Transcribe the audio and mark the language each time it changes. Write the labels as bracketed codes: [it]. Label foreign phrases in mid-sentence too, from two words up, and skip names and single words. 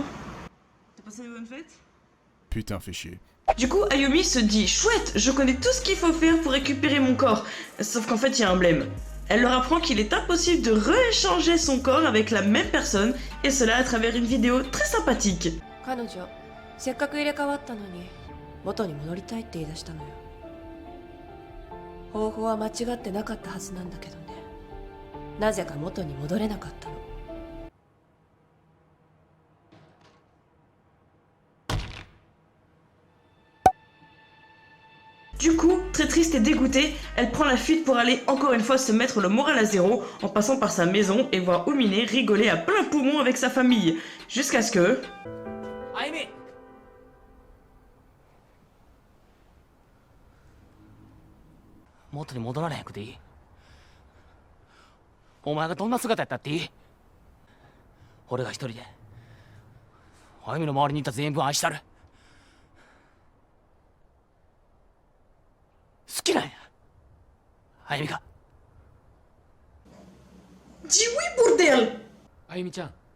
[fr] T'as passé de bonnes fêtes? Putain, fais chier. Du coup, Ayumi se dit « Chouette, je connais tout ce qu'il faut faire pour récupérer mon corps !» Sauf qu'en fait, il y a un blême. Elle leur apprend qu'il est impossible de rééchanger son corps avec la même personne, et cela à travers une vidéo très sympathique. [ja] 彼女、せっかく入れ替わったのに、元に戻りたいって言い出したのよ。方法は間違ってなかったはずなんだけどね。なぜか元に戻れなかったの。 [fr] Du coup, très triste et dégoûtée, elle prend la fuite pour aller encore une fois se mettre le moral à zéro en passant par sa maison et voir Umine rigoler à plein poumon avec sa famille. Jusqu'à ce que... Ayumi! [ja] 元に戻られへんくていい。お前がどんな姿やったっていい。俺が一人であゆみの周りにいた全部愛したる。好きなんや、あゆみが。 [fr] Dis oui, bordel! [ja] あゆみちゃん。